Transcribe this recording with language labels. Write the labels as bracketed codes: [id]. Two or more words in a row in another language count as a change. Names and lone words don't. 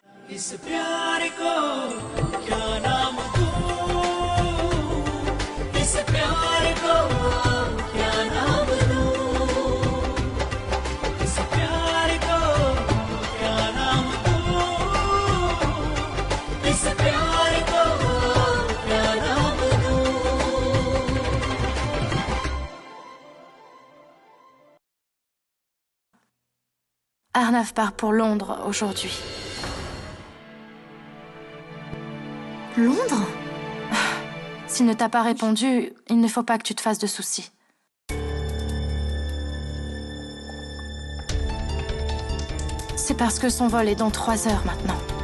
[hi] इस प्यार को क्या नाम दूं, इस प्यार को क्या नाम दूं, इस प्यार को क्या नाम दूं, इस प्यार को क्या नाम दूं। [fr] Arnav part pour Londres aujourd'hui. Londres? S'il ne t'a pas répondu, il ne faut pas que tu te fasses de soucis. C'est parce que son vol est dans 3 heures maintenant.